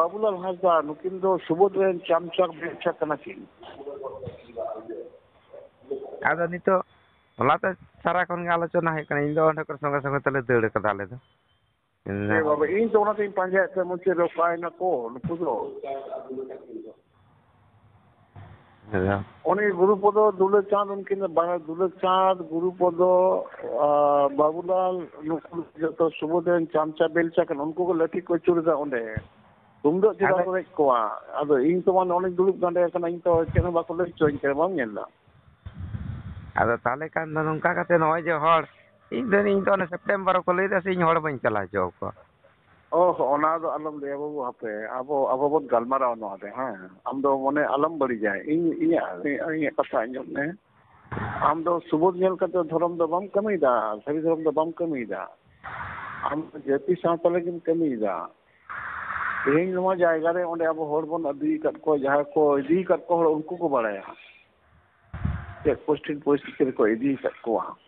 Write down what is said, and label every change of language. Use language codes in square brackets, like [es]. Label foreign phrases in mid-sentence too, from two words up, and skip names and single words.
[sat] ᱵᱟᱵᱩᱞᱟᱞ ᱦᱟᱸᱥᱫᱟ, ᱱᱩᱠᱤᱱ ᱫᱚ ᱥᱩᱵᱳᱫ ᱨᱮᱱ ᱪᱟᱢᱪᱟᱨ ᱵᱮᱪᱪᱟ ᱠᱟᱱᱟ ᱠᱤᱱ᱾ ᱟᱫᱚ ᱱᱤᱛᱚᱜ ᱦᱚᱞᱟᱛᱮ ᱥᱟᱨᱟ ᱠᱷᱚᱱ ᱜᱮ ᱟᱞᱳᱪᱚᱱᱟ ᱦᱩᱭᱩᱜ ᱠᱟᱱᱟ, ᱤᱧ ᱫᱚ ᱚᱸᱰᱮ ᱠᱷᱚᱱ ᱥᱚᱸᱜᱮ ᱥᱚᱸᱜᱮ ᱛᱮᱞᱮ ᱫᱟᱹᱲ ᱠᱟᱫᱟ ᱟᱞᱮ ᱫᱚ᱾ ᱵᱟᱵᱟ ᱤᱧ ᱫᱚ ᱚᱱᱟᱛᱤᱧ ᱯᱟᱸᱡᱟᱭᱮᱫ ᱛᱟᱦᱮᱸ ᱢᱩᱪᱟᱹᱫ ᱨᱮ ᱚᱠᱟᱭᱱᱟᱠᱚ ᱱᱩᱠᱩ ᱫᱚ, উনি গুরুপদ দুলেচাঁদ, উনকিন দুলেচাঁদ গুরুপদ বাবুলাল যত সুবোধেন চামচা বেলচা কেন উনকু ᱠᱚ ᱞᱟᱹᱴᱷᱤ ᱠᱚ ᱪᱩᱨᱫᱟ ᱚᱸᱰᱮ ᱛᱩᱢᱫᱟᱹᱜ ᱪᱮᱫᱟᱜ ᱠᱚ ᱨᱮᱡ ᱠᱚᱣᱟ? ᱟᱫᱚ ᱤᱧ ᱛᱚ ᱢᱟᱱᱮ ᱚᱱᱮᱧ ᱫᱩᱲᱩᱵ ᱜᱟᱸᱰᱮ ᱟᱠᱟᱱᱟ, ᱤᱧ ᱛᱚ ᱪᱮᱫ ᱦᱚᱸ ᱵᱟᱠᱚ ᱞᱟᱹᱭ ᱦᱚᱪᱚᱧ ᱠᱟᱱᱟ, ᱵᱟᱢ ᱧᱮᱞ ᱫᱟ? ᱟᱫᱚ ᱛᱟᱦᱚᱞᱮ ᱠᱷᱟᱱ ᱫᱚ ᱱᱚᱝᱠᱟ ᱠᱟᱛᱮ ᱱᱚᱜᱼᱚᱭ ᱡᱮ ᱦᱚᱲ ᱤᱧ ᱫᱚ ᱚᱱᱮ ᱥᱮᱯᱴᱮᱢᱵᱟᱨ ᱠᱚ ᱞᱟᱹᱭᱫᱟ ᱥᱮ ᱤᱧ ᱦᱚᱲ ᱵᱟᱹᱧ ᱪᱟᱞᱟᱣ ᱦᱚᱪᱚ ᱠᱚᱣᱟ᱾ ᱚᱱᱟ ᱫᱚ ᱟᱞᱚᱢ ᱞᱟᱹᱭᱟ ᱵᱟᱹᱵᱩ, ᱦᱟᱯᱮ ᱟᱵᱚ ᱵᱚᱱ ᱜᱟᱞᱢᱟᱨᱟᱣᱟ ᱱᱚᱣᱟ ᱨᱮ, ᱦᱮᱸ ᱟᱢ ᱫᱚ ᱢᱚᱱᱮ ᱟᱞᱚᱢ ᱵᱟᱹᱲᱤᱡᱟ, ᱤᱧᱟᱹᱜ ᱠᱟᱛᱷᱟ ᱟᱸᱡᱚᱢ ᱢᱮ, ᱟᱢ ᱫᱚ ᱥᱩᱵᱳᱫ ᱧᱮᱞ ᱠᱟᱛᱮ ᱫᱷᱚᱨᱚᱢ ᱫᱚ ᱵᱟᱢ ᱠᱟᱹᱢᱤᱭᱮᱫᱟ, ᱥᱟᱹᱨᱤ ᱫᱷᱚᱨᱚᱢ ᱫᱚ ᱵᱟᱢ ᱠᱟᱹᱢᱤᱭᱮᱫᱟ, ᱟᱢ ᱡᱟᱹᱛᱤ ᱥᱟᱶᱛᱟ ᱞᱟᱹᱜᱤᱫ ᱠᱟᱹᱢᱤᱭᱮᱫᱟ, ᱛᱮᱦᱮᱧ ᱱᱚᱣᱟ ᱡᱟᱭᱜᱟ ᱨᱮ ᱚᱸᱰᱮ ᱟᱵᱚ ᱦᱚᱲ ᱵᱚᱱ ᱤᱫᱤ ᱟᱠᱟᱫ ᱠᱚᱣᱟ, ᱡᱟᱦᱟᱸᱭ ᱠᱚ ᱤᱫᱤ ᱟᱠᱟᱫ ᱠᱚ ᱦᱚᱲ ᱩᱱᱠᱩ ᱠᱚ ᱵᱟᱲᱟᱭᱟ ᱪᱮᱫ ᱯᱚᱨᱤᱥᱛᱷᱤᱛᱤ ᱨᱮᱠᱚ ᱤᱫᱤ ᱟᱠᱟᱫ ᱠᱚᱣᱟ।